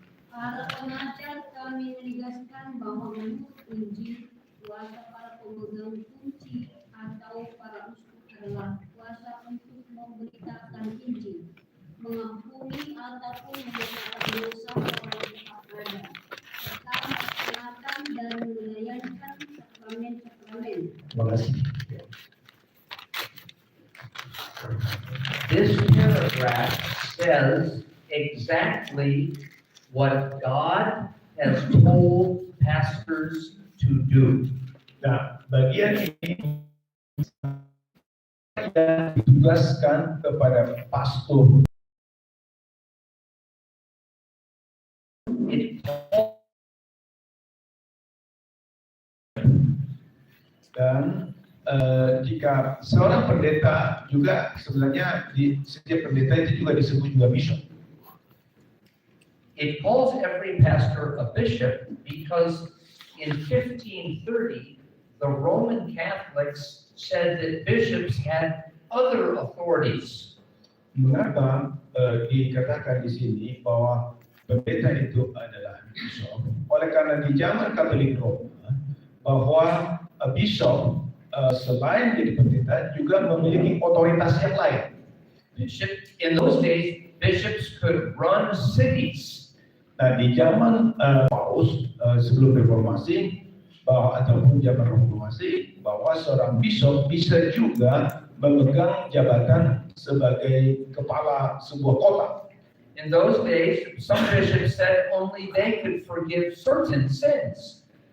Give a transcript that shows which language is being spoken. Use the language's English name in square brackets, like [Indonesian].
[Indonesian] Para pengajar kami menegaskan bahwa menurut Injil, kuasa para pemegang kunci atau para uskup adalah kuasa untuk memberitakan Injil, mengampuni ataupun menyatakan dosa orang ada, serta melaksanakan dan melayanikan sakramen-sakramen. Terima kasih. [English] This paragraph says exactly what God has told pastors to do. [Indonesian] Nah, bagian ini yang ditugaskan kepada pastor. [English] It [Indonesian] Dan jika seorang pendeta juga sebenarnya di setiap pendeta itu juga disebut juga bishop. [English] It calls every pastor a bishop because in 1530, the Roman Catholics said that bishops had other authorities. [Indonesian] Mengapa dikatakan di sini bahwa pendeta itu adalah bishop? Oleh karena di zaman Katolik Roma bahwa bishop selain jadi pendeta juga memiliki otoritas yang lain. [English] Bishop, in those days, bishops could run cities. [Indonesian] Nah, di zaman Paus sebelum reformasi ataupun zaman reformasi bahwa seorang bishop bisa juga memegang jabatan sebagai kepala sebuah kota. [English] In those days, some bishops said only they could forgive certain sins.